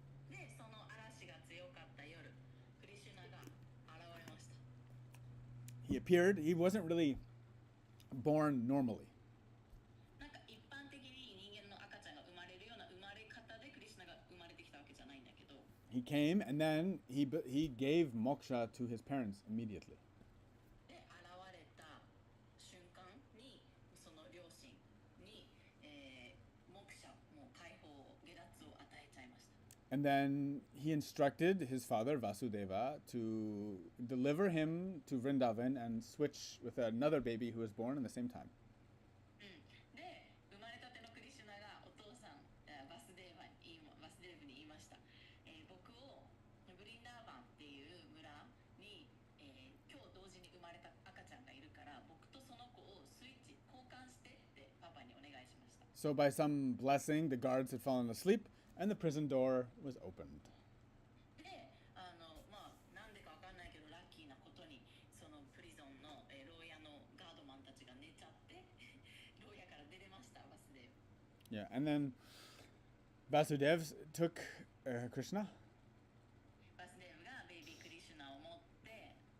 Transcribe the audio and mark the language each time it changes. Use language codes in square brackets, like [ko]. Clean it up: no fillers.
[ja] で、その嵐が強かった夜、クリシュナが現れました。 [en] He appeared. He wasn't really born normally. [ja] なんか一般的に人間の赤ちゃんが生まれるような生まれ方でクリシュナが生まれてきたわけじゃないんだけど、 [en] He came and then he gave moksha to his parents immediately. [ja] で現れた瞬間にその両親に、目者もう解放を下脱を与えちゃいました。 [en] And then he instructed his father Vasudeva to deliver him to Vrindavan and switch with another baby who was born in the same time. [ja] で生まれたてのクリシュナがお父さんバスデーブに言いました、僕をブリンダーバンっていう村に、今日同時に生まれた赤ちゃんがいるから僕とその子をスイッチ交換してってパパにお願いしました。 [en] So by some blessing, the guards had fallen asleep and the prison door was opened. [ja] でまあなんでかわかんないけどラッキーなことにそのプリゾンの、牢屋のガードマンたちが寝ちゃって牢屋から出れましたバスデーブ。 [en] Yeah, and then Vasudev took Krishna [ja] バスデーブがベイビークリシュナを持って